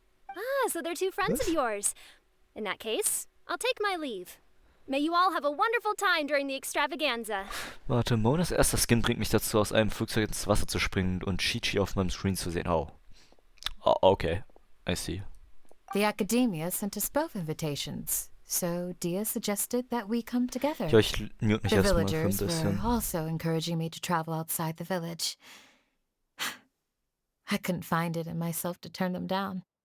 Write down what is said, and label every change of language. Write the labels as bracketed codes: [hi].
[en] Ah, so they're 2 friends of yours. In that case, I'll take my leave. May you all have a wonderful time during the extravaganza. [de] Warte, Monas erster Skin bringt mich dazu, aus einem Flugzeug ins Wasser zu springen und Chi-Chi auf meinem Screen zu sehen. [en] Oh, okay. I see. The Academia sent us both invitations, so Dia suggested that we come together. [de] Ja, ich mute mich [en] The [de] erstmal für ein [en] villagers [de] bisschen. [en] were also encouraging me to travel outside the village. I couldn't find it in myself to turn them down.